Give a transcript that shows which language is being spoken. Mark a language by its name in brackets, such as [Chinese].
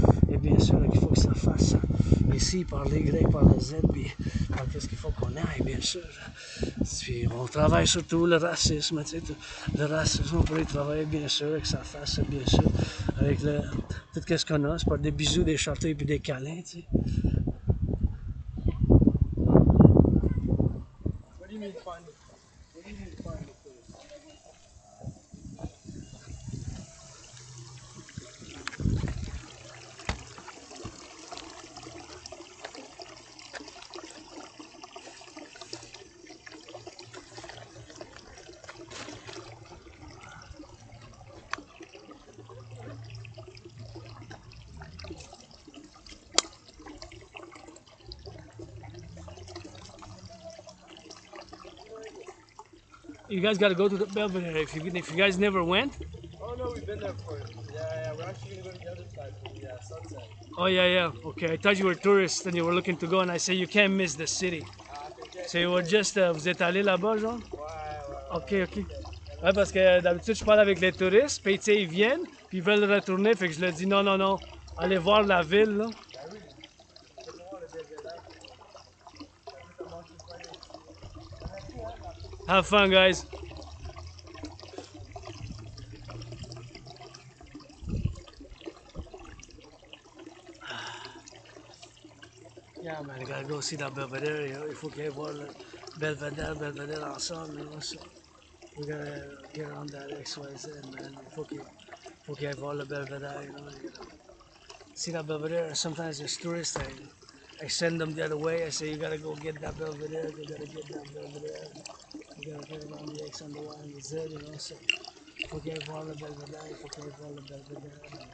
[French] Et bien sûr qu'il faut que ça fasse ici par les Y, par les Z, puis par qu'est-ce qu'il faut qu'on aille, bien sûr. Puis on travaille surtout le racisme, tu sais, le racisme, on pourrait travailler bien sûr, et que ça fasse bien sûr, avec tout ce qu'on a, c'est pas des bisous, des chatouilles puis des câlins, tu sais. [English] What do you mean find the You guys got to go to the Belvedere if you guys never went. Oh no, we've been there before. Yeah, we're actually gonna go to the other side for the sunset. Oh yeah. Okay, I thought you were tourists and you were looking to go, and I said you can't miss the city. So you were just, [French] vous êtes allé là-bas, genre? Ouais. Ok. Ouais, parce que d'habitude je parle avec les touristes, puis tu sais ils viennent, puis ils veulent retourner, fait que je leur dis non, allez voir la ville là. [English] Have fun, guys. Yeah, man, I gotta go see that Belvedere. [French] Il faut qu'il y ait voir le Belvedere ensemble. [English] So we gotta get on that XYZ, man. [French] Faut qu'il y ait voir le Belvedere. [English] See that Belvedere. Sometimes there's tourists. I send them the other way. I say you gotta go get that Belvedere. You gotta get that Belvedere. You gotta get around the X and the Y and the Z. [French] So faut qu'il y ait voir le Belvedere. Faut qu'il y ait voir le Belvedere.